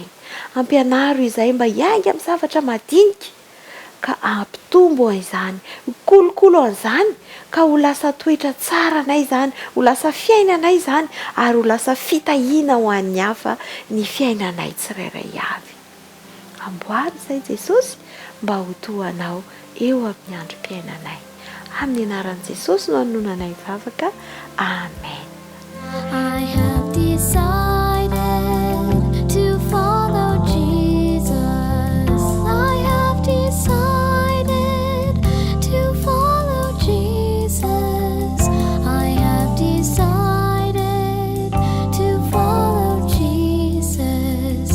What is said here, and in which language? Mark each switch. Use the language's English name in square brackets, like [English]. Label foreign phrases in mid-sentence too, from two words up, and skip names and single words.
[Malagasy] Ampianaro izay mba hiainga amin'ny zavatra madinika, ka ampitombo izany, kolokolo an'izany, ka ho lasa toetra tsara anay izany, ho lasa fiainanay izany, ary ho lasa fitahiana ho an'ny hafa ny fiainanay tsirairay avy. Amboary izay Jesosy mba ho tohanao eo amin'ny androm-piainanay. Amin'ny anaran'i Jesosy no hanonanay vavaka. Amen. [English] I have decided to follow Jesus. I have decided to follow Jesus. I have decided to follow Jesus.